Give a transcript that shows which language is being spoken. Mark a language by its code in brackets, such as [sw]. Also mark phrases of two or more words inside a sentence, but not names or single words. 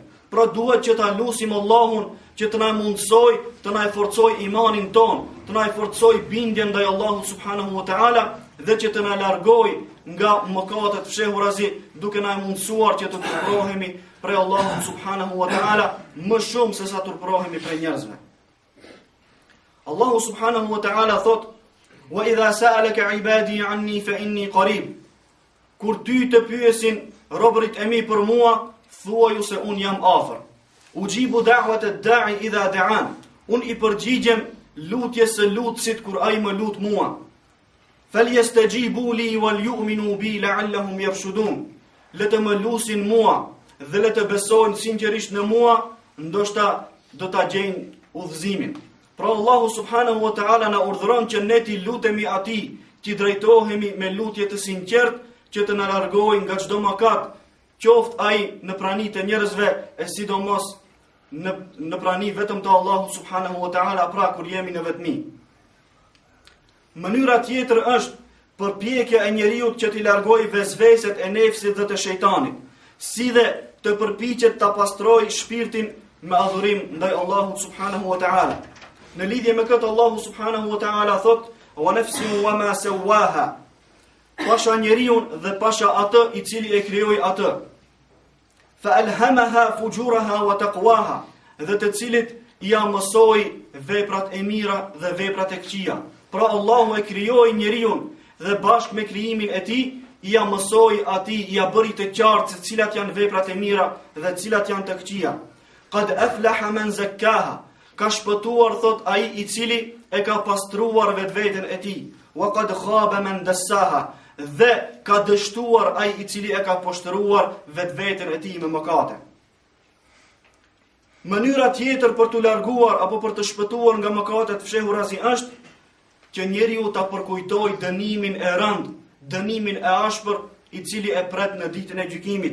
[sq] Pra duhet që ta lutim Allahun që të na mundsoj, të na forcoj imanin ton, të na forcoj bindjen ndaj Allahut [ar] سبحانه وتعالى [sq] dhe që të na largojë nga mëkatet fshehurazi, duke na mundsuar që të turprohemi prej Allahut [ar] سبحانه وتعالى [sq] më shumë se sa turprohemi prej njerëzve. [ar] Allahu سبحانه وتعالى thot: "وإذا سألك عبادي عني فإني قريب." [sq] Kur ty të pyesin robërit e mi për mua, thuaju se un jam afër. [ar] أجيب دعوة الداع إذا دعان. [sq] Un i përgjigjem lutjes së lutësit kur ai më lut mua. [ar] فليستجيبوا لي وليؤمنوا بي لعلهم يرشدون. [sq] Le të më lusin mua dhe le të besojnë sinqerisht në mua, ndoshta do ta gjejnë udhëzimin. Pra Allahu [ar] سبحانه وتعالى [sq] na urdhëron që ne t'i lutemi atij, që drejtohemi me lutje të sinqertë që të na largojë nga çdo mëkat, qoftë ai në pranitë e njerëzve, e sidomos në prani vetëm të Allahu [ar] سبحانه وتعالى, [sq] pra kur jemi në vetmi. Mënyra tjetër është përpjekja e njeriu që t'i largojë vezveset e nefsit dhe të shejtanit, si dhe të përpiqet ta pastrojë shpirtin me adhurim ndaj Allahut [ar] سبحانه وتعالى. [sq] Në lidhje me këtë [ar] Allahu سبحانه وتعالى thot: "ونفس وما سواها." [sq] Pasha njeriun dhe pasha atë i cili e krijoi atë. [ar] فألهمها فجورها وتقواها, [sq] dhe të cilit ja mësoi veprat e mira dhe veprat e këqija. Pra Allahu e krijoi njeriun dhe bashkë me krijimin e tij ja mësoi atij, ja bëri të qartë se cilat janë veprat e mira dhe cilat janë të këqija. [ar] قد أفلح من زكاها. [sq] Ka shpëtuar, thot ai i cili e ka pastruar vetveten e tij. [ar] وقد خاب من دساها. [sq] Dhe ka dështuar ai i cili e ka poshtruar vetveten e tij me mëkate. Mënyra tjetër për të larguar apo për të shpëtuar nga mëkatet fshehurazi është që njeriu ta përkujtojë dënimin e rënd, dënimin e ashpër i cili e pret në ditën e gjykimit.